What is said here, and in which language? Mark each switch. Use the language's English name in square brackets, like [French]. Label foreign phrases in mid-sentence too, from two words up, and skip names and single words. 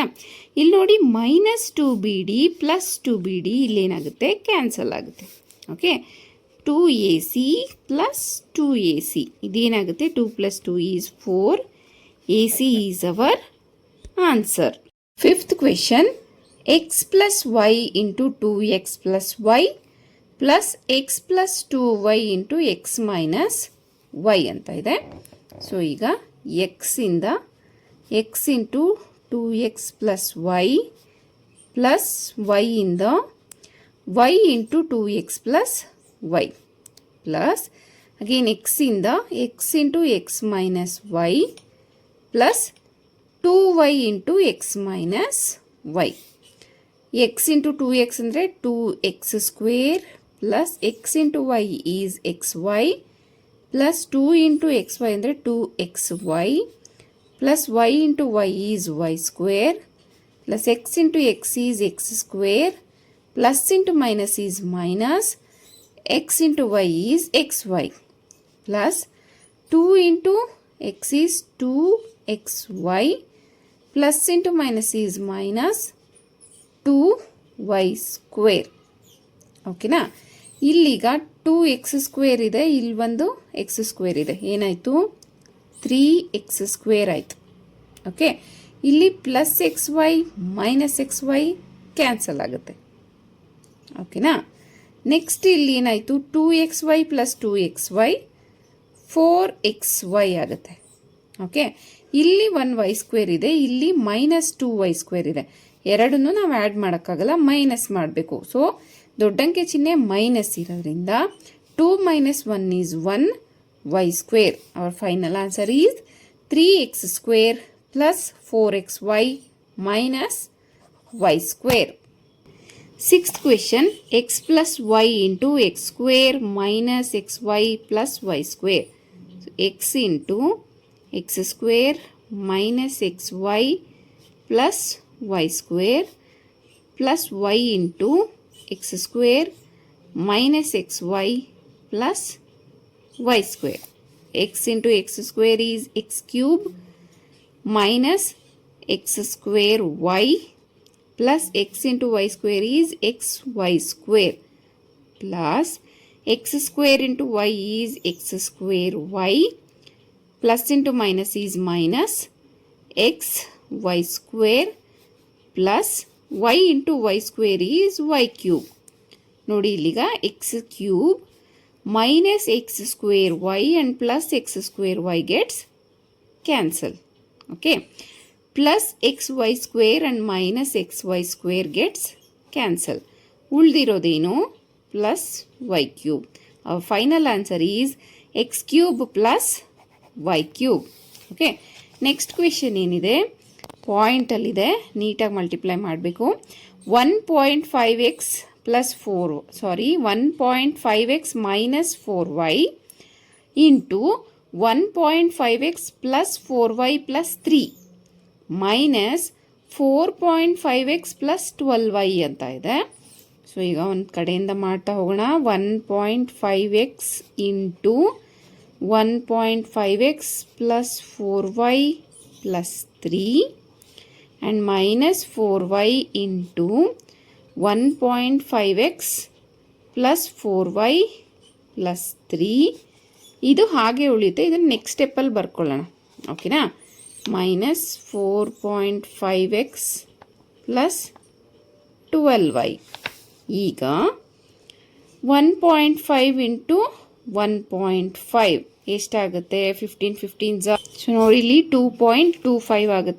[Kannada] ಇಲ್ಲಿ ನೋಡಿ, [English] minus 2bd plus 2bd [Kannada] ಇಲ್ಲೇನಾಗುತ್ತೆ? ಕ್ಯಾನ್ಸಲ್ ಆಗುತ್ತೆ. [English] okay, 2ac plus 2ac ಇದೇನಾಗುತ್ತೆ? 2 plus 2 is 4. ac is our answer. fifth question, x plus y into 2x plus y plus x plus 2y into x minus y [Kannada] ಅಂತ ಇದೆ. ಸೊ ಈಗ [English] x ಇಂದ x into 2x plus y plus y ಇಂದ y into 2x plus y plus again x ಇಂದ x into x minus y plus 2y into x minus y. x into 2x ಅಂದರೆ 2x square plus x into y is xy plus 2 into xy ಅಂದರೆ 2xy plus y into y is y square plus x into x is x square plus into minus is minus x into y is xy plus 2 into x is 2xy plus into minus is minus 2y ಸ್ಕ್ವೇರ್. [Kannada] ಓಕೆನಾ? ಇಲ್ಲೀಗ [English] 2x square [Kannada] ಇದೆ, ಇಲ್ಲಿ ಒಂದು [English] x square [Kannada] ಇದೆ. ಏನಾಯಿತು? [English] 3x square [Kannada] ಆಯಿತು. [English] ಓಕೆ, ಇಲ್ಲಿ plus x y minus x y cancel ಆಗುತ್ತೆ. [Kannada] ಓಕೆನಾ? ನೆಕ್ಸ್ಟ್ ಇಲ್ಲಿ ಏನಾಯಿತು? [English] 2xy plus 2xy 4xy ಆಗುತ್ತೆ. [Kannada] ಓಕೆ, ಇಲ್ಲಿ [English] 1y square [Kannada] ಇದೆ, ಇಲ್ಲಿ [English] minus 2y square [Kannada] ಇದೆ. ಎರಡನ್ನೂ ನಾವು ಆ್ಯಡ್ ಮಾಡೋಕ್ಕಾಗಲ್ಲ, ಮೈನಸ್ ಮಾಡಬೇಕು. ಸೊ ದೊಡ್ಡಂಕೆ ಚಿಹ್ನೆ ಮೈನಸ್ ಇರೋದ್ರಿಂದ [English] 2 minus 1 is 1y square. Our final answer is 3x square plus 4xy minus y square. Sixth question, x plus y into x square minus xy plus y square. So, x into x square minus xy plus y square plus y into x square minus xy plus y square. X into x square is x cube minus x square y plus x into y square is xy square plus x square into y is x square y plus into minus is minus x y square plus y into y square is y cube. [Kannada] ನೋಡಿ, ಇಲ್ಲಿಗ [English] x cube minus x square y and plus x square y gets cancel. Okay, plus xy square and minus xy square gets cancel. ಉಳಿದಿರೋದೇನು? plus y cube. Our final answer is x cube plus y cube. Okay, next question [Kannada] ಏನಿದೆ? ಪಾಯಿಂಟಲ್ಲಿದೆ, ನೀಟಾಗಿ ಮಲ್ಟಿಪ್ಲೈ ಮಾಡಬೇಕು. [English] 1.5x plus 1.5x minus 4y into 1.5x plus 4y plus 3 minus 4.5x plus 12y [Kannada] ಅಂತ ಇದೆ. ಸೊ ಈಗ ಒಂದು ಕಡೆಯಿಂದ ಮಾಡ್ತಾ ಹೋಗೋಣ. [English] 1.5x into 1.5x plus 4y plus 3 and minus 4y into 1.5x plus 4y plus 3. [Kannada] ಇದು ಹಾಗೆ ಉಳಿಯುತ್ತೆ, ಇದನ್ನು ನೆಕ್ಸ್ಟ್ ಸ್ಟೆಪ್ಪಲ್ಲಿ ಬರ್ಕೊಳ್ಳೋಣ. [English] ಓಕೆನಾ? minus 4.5x plus 12y. [Kannada] ಈಗ [English] 1.5 into 1.5 [Kannada] ಎಷ್ಟಾಗುತ್ತೆ 15 15 ಸೊ ನೋಡಿ ಇಲ್ಲಿ 2.25 ಆಗುತ್ತೆ